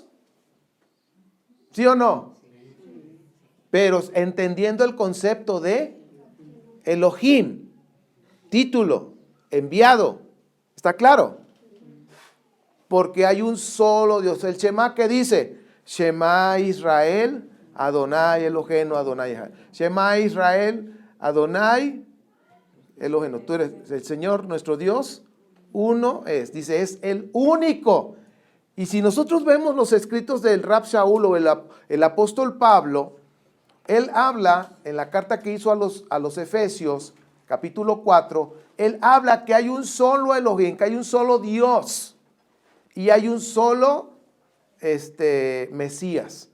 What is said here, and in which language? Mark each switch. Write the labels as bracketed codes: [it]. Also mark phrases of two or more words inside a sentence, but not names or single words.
[es] ¿Sí o no? Pero entendiendo el concepto de Elohim, título, enviado. ¿Está claro? Porque hay un solo Dios. El Shema que dice, [he] שמע ישראל אדוני אלוהינו אדוני אחד. שמע ישראל אדוני אלוהינו. [es] Tú eres el Señor, nuestro Dios, uno es. Dice, es el único. Y si nosotros vemos los escritos del Rab Shaul o el apóstol Pablo, él habla en la carta que hizo a los Efesios, capítulo 4, él habla que hay un solo Elohim, que hay un solo Dios y hay un solo Mesías.